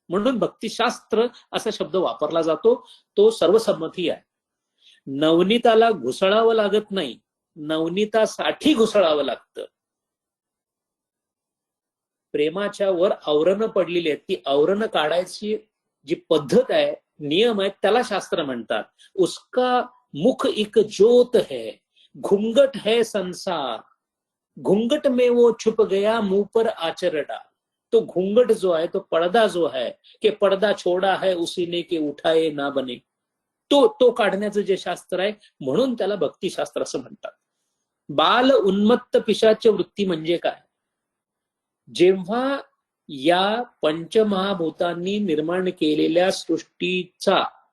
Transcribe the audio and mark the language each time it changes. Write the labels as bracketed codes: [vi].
[mr] म्हणून भक्तिशास्त्र असा शब्द वापरला जातो. तो सर्वसंमती आहे. नवनीताला घुसळावं लागत नाही, नवनीतासाठी घुसळावं लागतं. प्रेमाच्या वर आवरणं पडलेली आहेत, ती आवरणं काढायची जी पद्धत आहे, नियम आहेत, त्याला शास्त्र म्हणतात. [hi] उसका मुख एक ज्योत है, घुंगट है संसार, घुंगट में वो छुप गया मुंह पर आचरडा. [mr] तो घुंगट जो आहे, तो पडदा जो है, [hi] कि पडदा छोडा है उसी ने के उठाए ना बने, [mr] तो काढण्याचं जे शास्त्र आहे, म्हणून त्याला भक्तिशास्त्र असं म्हणतात. बाल उन्मत्त पिशाच वृत्ती म्हणजे काय? जेव्हा या पंचमहाभूतांनी निर्माण केलेल्या सृष्टीचा